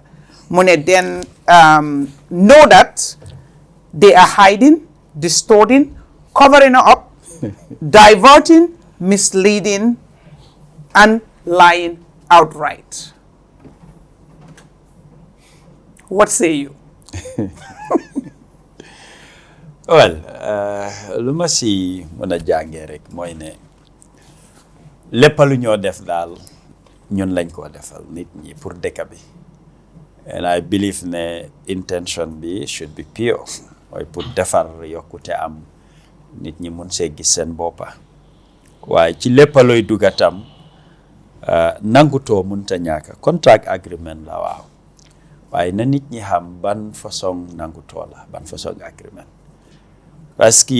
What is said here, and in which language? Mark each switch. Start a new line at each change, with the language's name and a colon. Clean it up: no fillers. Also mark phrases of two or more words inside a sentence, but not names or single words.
English: Mune then know that they are hiding, distorting, covering up, diverting, misleading, and lying outright. What say you? Well,
Wolof: lu ma si mën a jàngee rek mooy ne lépp lu ñoo def daal ñun lañ koo defal nit ñi pour dëkk bi
English: and I believe
Wolof: ne intention bi
English: should be pure
Wolof: mooy pour defar yokkute am nit ñi mun see gis seen boppa waaye ci lépp looy dugga tam nangutoo munta ñàkk
English: contract agreement
Wolof: la waaw waaye na nit ñi xam ban façon nangutoo la ban façon agreement
French: parce que